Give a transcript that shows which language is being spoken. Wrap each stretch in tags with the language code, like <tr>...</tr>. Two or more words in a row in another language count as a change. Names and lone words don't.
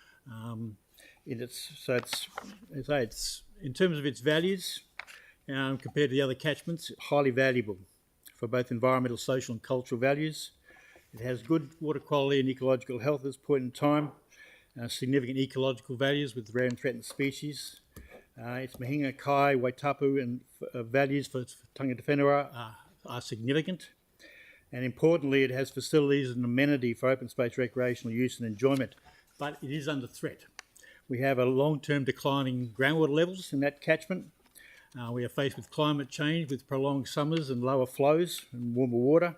<en>It's in terms of its values, compared to the other catchments, highly valuable for both environmental, social and cultural values. It has good water quality and ecological health at this point in time, significant ecological values with rare and threatened species. Its</en> <mi>Mahinga, Kai, Waitapu</mi> <en>and values for</en> <mi>tangata whenua</mi> <en>are significant. And importantly, it has facilities and amenity for open space recreational use and enjoyment, but it is under threat. We have a long-term declining groundwater levels in that catchment. We are faced with climate change with prolonged summers and lower flows and warmer water.</en>